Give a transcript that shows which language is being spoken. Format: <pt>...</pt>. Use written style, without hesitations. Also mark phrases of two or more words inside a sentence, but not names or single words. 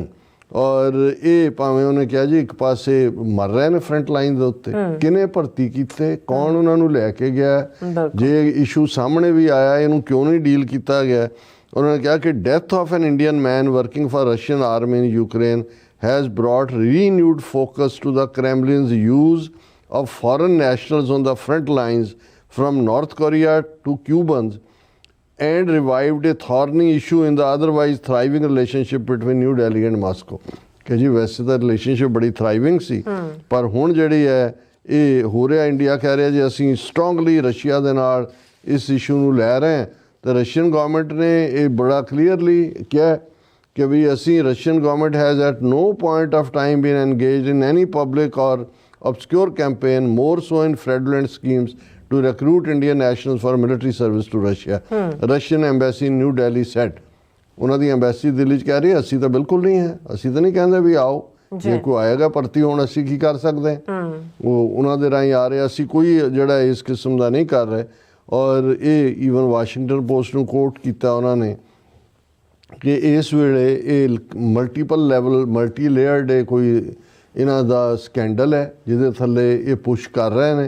<pa>ਔਰ ਇਹ ਭਾਵੇਂ ਉਹਨੇ ਕਿਹਾ ਜੀ ਇੱਕ ਪਾਸੇ ਮਰ ਰਹੇ ਨੇ</pa> <en>front line</en> <pa>ਦੇ ਉੱਤੇ, ਕਿਹਨੇ ਭਰਤੀ ਕੀਤੇ, ਕੌਣ ਉਹਨਾਂ ਨੂੰ ਲੈ ਕੇ ਗਿਆ, ਜੇ ਇਸ਼ੂ ਸਾਹਮਣੇ ਵੀ ਆਇਆ ਇਹਨੂੰ ਕਿਉਂ ਨਹੀਂ ਡੀਲ ਕੀਤਾ ਗਿਆ। ਉਹਨਾਂ ਨੇ ਕਿਹਾ ਕਿ</pa> <en>death of an Indian man working for Russian army in Ukraine has brought renewed focus to the Kremlin's use of foreign nationals on the front lines from North Korea to Cubans and revived a thorny issue in the otherwise thriving relationship between New Delhi and Moscow।</en> <pa>ਕਿ ਜੀ ਵੈਸੇ ਤਾਂ ਰਿਲੇਸ਼ਨਸ਼ਿਪ ਬੜੀ ਥ੍ਰਾਈਵਿੰਗ ਸੀ ਪਰ ਹੁਣ ਜਿਹੜੀ ਹੈ ਇਹ ਹੋ ਰਿਹਾ, ਇੰਡੀਆ ਕਹਿ ਰਿਹਾ ਜੀ ਅਸੀਂ ਸਟਰੋਂਗਲੀ ਰਸ਼ੀਆ ਦੇ ਨਾਲ ਇਸ ਇਸ਼ੂ ਨੂੰ ਲੈ ਰਹੇ ਹਾਂ। ਤੇ ਰਸ਼ੀਅਨ ਗਵਰਨਮੈਂਟ ਨੇ ਇਹ ਬੜਾ ਕਲੀਅਰਲੀ ਕਿਹਾ ਕਿ ਵੀ ਅਸੀਂ</pa> <en>Russian government has at no point of time been engaged in any public or obscure campaign, more so in fraudulent schemes to recruit Indian nationals for military service to Russia। Russian embassy in New Delhi said।</en> <pa>ਉਹਨਾਂ ਦੀ ਐਮਬੈਸੀ ਦਿੱਲੀ 'ਚ ਕਹਿ ਰਹੀ ਹੈ ਅਸੀਂ ਤਾਂ ਬਿਲਕੁਲ ਨਹੀਂ ਹੈ, ਅਸੀਂ ਤਾਂ ਨਹੀਂ ਕਹਿੰਦੇ ਵੀ ਆਓ, ਜੇ ਕੋਈ ਆਏਗਾ ਭਰਤੀ ਹੋਣ ਅਸੀਂ ਕੀ ਕਰ ਸਕਦੇ ਹਾਂ। ਉਹ ਉਹਨਾਂ ਦੇ ਰਾਹੀਂ ਆ ਰਹੇ, ਅਸੀਂ ਕੋਈ ਜਿਹੜਾ ਇਸ ਕਿਸਮ ਦਾ ਨਹੀਂ ਕਰ ਰਹੇ। ਔਰ ਇਹ ਈਵਨ ਵਾਸ਼ਿੰਗਟਨ ਪੋਸਟ ਨੂੰ ਕੋਟ ਕੀਤਾ ਉਹਨਾਂ ਨੇ ਕਿ ਇਸ ਵੇਲੇ ਇਹ</pa> <en>multiple level multi layered</en> <pa>ਕੋਈ ਇਹਨਾਂ ਦਾ ਸਕੈਂਡਲ ਹੈ ਜਿਹਦੇ ਥੱਲੇ ਇਹ ਪੁਸ਼ ਕਰ ਰਹੇ ਨੇ।</pa>